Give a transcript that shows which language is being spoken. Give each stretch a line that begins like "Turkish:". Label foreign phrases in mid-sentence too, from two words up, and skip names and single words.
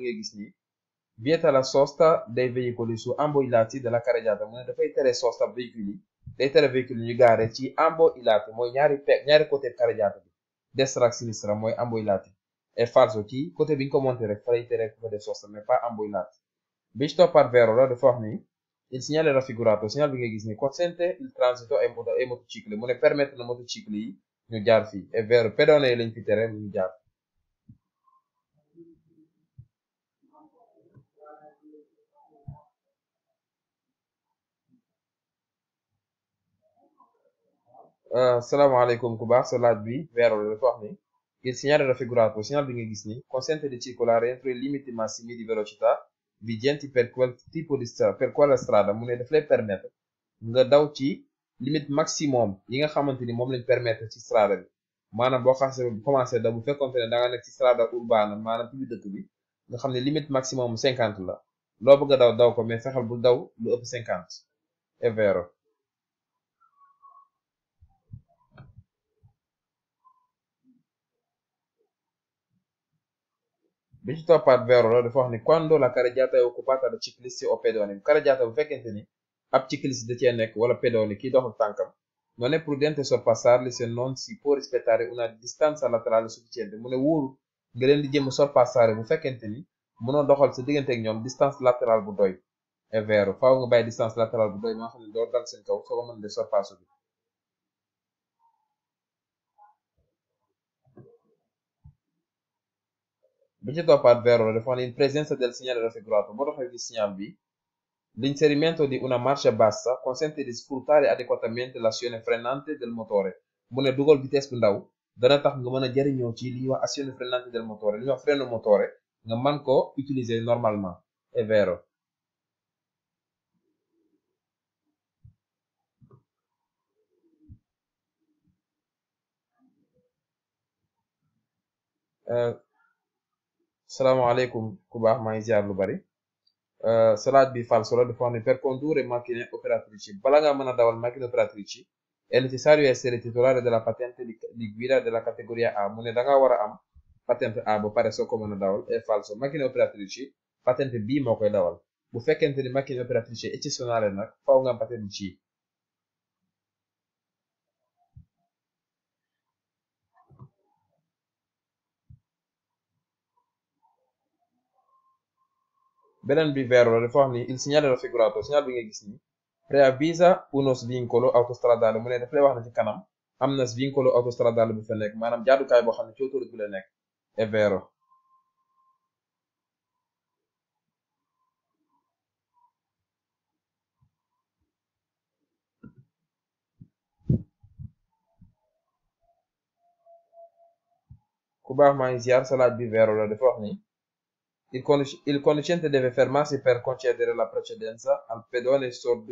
Wolof: ngay gis nii,
Italian: vieta la sosta dei veicoli su ambo i lati della carreggiata
Wolof: mu ne dafay tere sosta véhicule yi day tere véhicule yi ñu gaare ci
Italian: ambo i lati
Wolof: mooy ñaari côté carreggiata bi, destra ak sinistra mooy
Italian: ambo i lati. È falso
Wolof: kii côté bi ñu ko monté rek fa lay tere ku fa def sosta
French: mais pas
Italian: ambo i lati.
Wolof: bi ci toppaat vero la dafa wax ni
Italian: il segnale raffigurato,
Wolof: segnale bi ngay gis ni
Italian: consente il transito ai motocicli
Wolof: mu ne permettre na motocicli yi ñu jaar fii.
Italian: È vero
Wolof: pedone yi lañ fi tere ñu jaar. Salaamaaleykum ku baax sa laaj bi vero la dafa wax ni
Italian: il segnale raffigurato,
Wolof: segnale bi nga gis ni
Italian: consente di circolare entro i limiti massimi di velocità vigenti per quel tipo di strada, per quella strada
Wolof: mu ne daf lay permettre nga daw ci
French: limite maximum
Wolof: yi nga xamante ni moom lañ permettre ci strada bi, maanaam boo xasee commencé daw bu fekkonte ne da nga nekk ci
Italian: strada urbana
Wolof: maanaam ci biir dëkk bi nga xam ne
French: limite maximum
Wolof: 50 la loo bëgg a daw ko mais fexal bu daw lu ëpp 50.
Italian: È vero.
Wolof: bi ci toppaat vero la dafa wax ni
Italian: quando la carreggiata è occupata da ciclisti o pedoni
Wolof: carreggiata bu fekkente ni ab cicliste da cee nekk wala pedoni kii doxul tànkam
Italian: non è prudente sorpassarli se non si può rispettare una distanza laterale sufficiente
Wolof: mu ne wóoru nga leen di jëm sorpassare bu fekkente ni mënoo doxal sa diggante ak ñoom
French: distance latérale
Wolof: bu doy.
Italian: È vero
Wolof: faaw nga bàyyi
French: distance latérale
Wolof: bu doy maa xam ne doo dal seen kaw soo ko mën de sorpasso bi. bi ci toppaat vero la dafa wax ni
Italian: in presenza del segnale raffigurato
Wolof: boo doxee gis signal bi
Italian: l'inserimento di una marcia bassa consente di sfruttare adeguatamente l'azione frenante del motore
Wolof: mu ne dugal vitesse bu ndaw dana tax nga mën a jariñoo ci li ñuy wax
Italian: azione frenante del motore
Wolof: li ñuy wax
Italian: freno motore
Wolof: nga mën ko
French: utiliser normalement.
Italian: È vero.
Wolof: Salaamaaleykum ku baax maa ngi ziar lu bari. Salaat bi falso la dafa wax ne
Italian: per condurre macchine operatrici
Wolof: bala nga mën a dawal
Italian: macchine operatrici è necessario essere titolare della patente di guida della categoria A
Wolof: mu ne da nga war a am patente A ba pare soo ko mën a dawal.
Italian: È falso macchine operatrici
Wolof: patente B moo koy dawal bu fekkente ni
Italian: macchine operatrice eccezionale
Wolof: nag faaw nga am patente C. beneen bi vero la dafa wax ni
Italian: il segnale raffigurato
Wolof: segnale bi nga gis ni
Italian: preavvisa uno svincolo autostradale
Wolof: mu ne daf lay wax na ci kanam am na
Italian: svincolo autostradale
Wolof: bu fa nekk maanaam jaadukaay boo xam ne ci autoroute bi la nekk.
Italian: È vero.
Wolof: ku baax maa ngi ziar sa laaj bi vero la dafa wax ni
Italian: il conducente deve fermarsi per concedere la precedenza al pedone sordo